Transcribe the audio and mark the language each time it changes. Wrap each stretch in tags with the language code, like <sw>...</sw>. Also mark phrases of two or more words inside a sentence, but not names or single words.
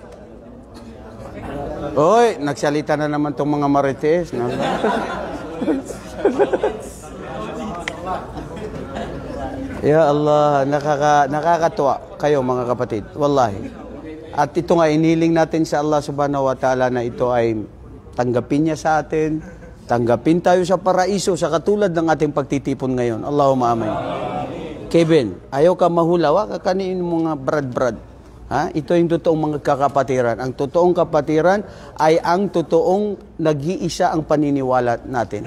<tl>Oy, nagsalita na naman tong mga marites.</tl> <ar>يا الله,</ar> <tl>nakakatuwa kayo mga kapatid. Wallahi. At ito nga, iniling natin sa Allah</tl> <ar>سبحانه وتعالى</ar> <tl>na ito ay tanggapin niya sa atin. Tanggapin tayo sa paraiso sa katulad ng ating pagtitipon ngayon.</tl> <ar>اللهم آمين.</ar> <tl>Kevin, ayaw ka mahula, wag ka kanin mga brad-brad. Ito yung totoong mga kakapatiran. Ang totoong kapatiran ay ang totoong nag-iisa ang paniniwala natin.</tl>